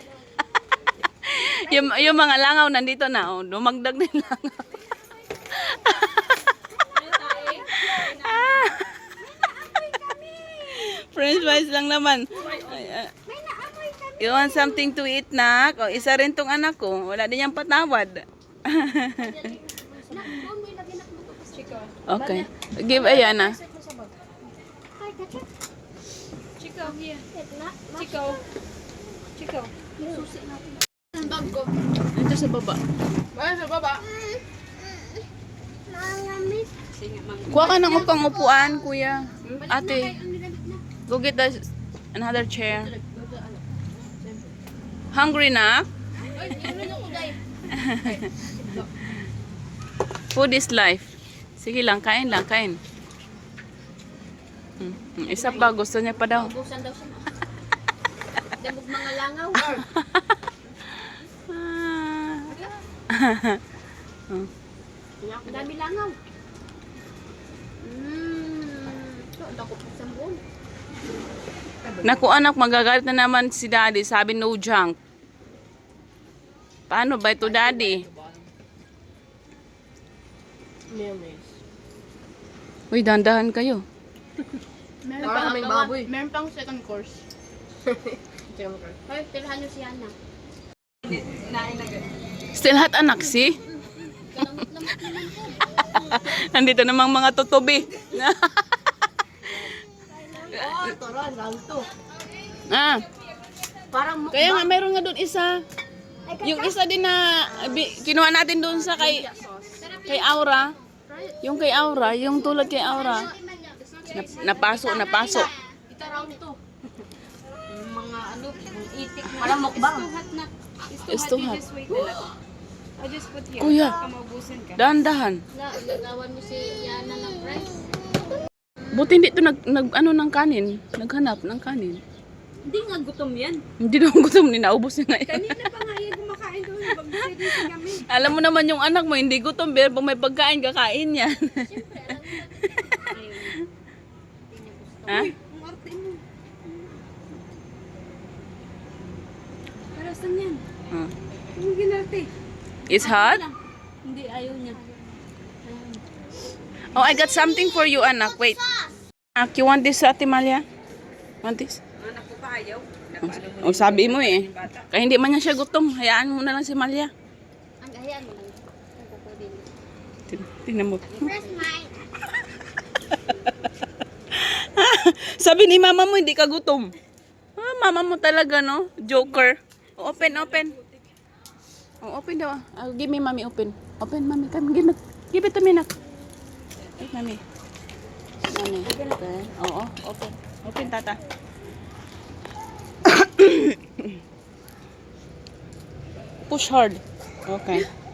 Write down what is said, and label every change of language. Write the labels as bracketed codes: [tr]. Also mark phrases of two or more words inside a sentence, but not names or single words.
[tl] yung mga langaw nandito na. Oh, dumagdag na yung langaw. French fries lang naman. [en] You want something to eat, nak? [tl] O, isa rin tong anak ko. Wala din niyang patawad. [en] Okay. Give Ayana. Chico, here. Chico. Chico. [tl] Ito sa baba. Sige, mang. Kuha ka ng upang-upuan, kuya. Ate, [en] go get another chair. Hungry na? Food is life. [tl] Sige lang, kain lang, kain. Isa pa, gusto niya pa daw. Busan daw siya. [ceb] Damog mga langaw. [tl] Ang dami langaw. [ceb] So, ang dako pa sa buon. [tl] Naku anak, magagalit na naman si daddy. Sabi no junk. Paano ba ito daddy? Mayonnaise. Uy, dandahan kayo. Meron pang [en] second course. [tl] Hoy, tirhan nyo si Ana. [en] Still hot anak, si? [tl] Kalamot-lamot naman po. Nandito namang mga tutubi. Toron, round 2. Ah, Parang mukbang. kaya nga meron nga doon isa. Yung isa din na kinuha natin doon sa kay Aura. Yung kay Aura, yung tulad kay Aura. Napaso. Ito round 2. Mga ano, itik na. Parang mukbang. [en] It's too hot. Just wait a little. I just put here. [tl] Kuya. Baka maubusan ka. Dandahan. Nagawan mo si Yana ng rice. Buti hindi to ng kanin. Naghanap ng kanin. Hindi nga gutom yan. Hindi na gutom ni naubos niya ngayon. Kanina pa nga yan kumakain doon. Pag-servicing kami. Alam mo naman yung anak mo, hindi gutom, pero pag may pagkain, kakain yan. Ha? Ang arte mo. Para saan yan? Oh. Ang ginarte. [en] It's hot? [tl] Hindi, ayaw niya. [en] Oh, I got something for you, anak. Wait. Anak, you want this, Ate Malia? Want this? [tl] Anak ko pa ayaw. Oh, sabi mo eh. Kaya hindi man niya siya gutom. Hayaan mo na lang si Malia. Ang hayaan mo lang. Ang kukunin. Tingnan mo. [en] Where's mine? [tl] Sabi ni mama mo, hindi ka gutom. Ah, mama mo talaga, no? Joker. [en] Oh, open, open. [tl] Oh, open daw. [en] Give me, mommy, open. Open, mommy. Come, give it to me, nak. Wait, mommy. Mommy. Open. Oo, open. Open, tata. Push hard. Okay.